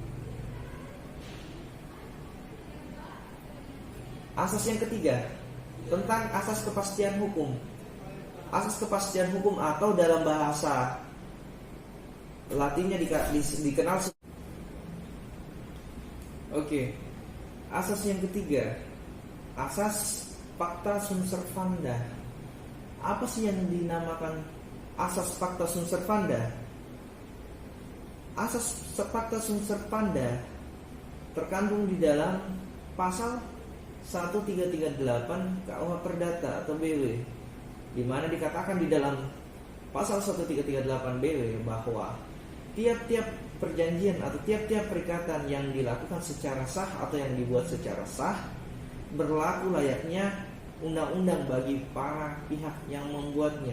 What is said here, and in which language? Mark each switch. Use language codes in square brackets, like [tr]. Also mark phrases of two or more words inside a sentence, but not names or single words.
[id] Asas yang ketiga tentang asas kepastian hukum. Asas kepastian hukum atau dalam bahasa Latinnya dikenal. Oke. Asas yang ketiga, asas [la] pacta sunt servanda. [id] Apa sih yang dinamakan asas [la] pacta sunt servanda? [id] Asas [la] pacta sunt servanda [id] terkandung di dalam pasal 1338 KUH Perdata atau BW, di mana dikatakan di dalam pasal 1338 BW bahwa tiap-tiap perjanjian atau tiap-tiap perikatan yang dilakukan secara sah atau yang dibuat secara sah berlaku layaknya undang-undang bagi para pihak yang membuatnya.